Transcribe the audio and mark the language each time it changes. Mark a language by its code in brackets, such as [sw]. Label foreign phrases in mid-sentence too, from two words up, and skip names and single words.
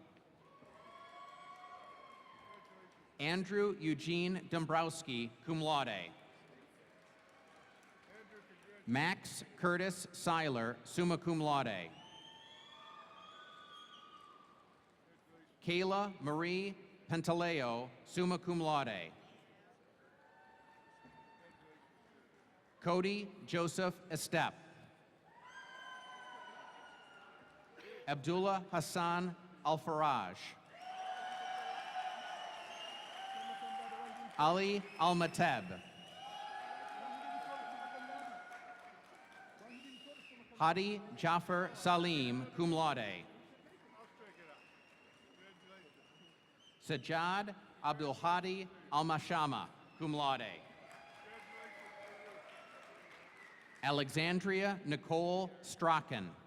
[en] Andrew Eugene Dombrowski, [la] cum laude. [en] Max Curtis Seiler, [la] summa cum laude. [en] Kayla Marie Pantaleo, [la] summa cum laude. [en] Cody Joseph Estep. Abdullah Hassan Al-Faraj. Ali Al-Mateb. Hadi Jaffer Salim, [la] cum laude. [en] Sajjad Abdul Hadi Al-Mashama, [la] cum laude. [en] Alexandria Nicole Strachan.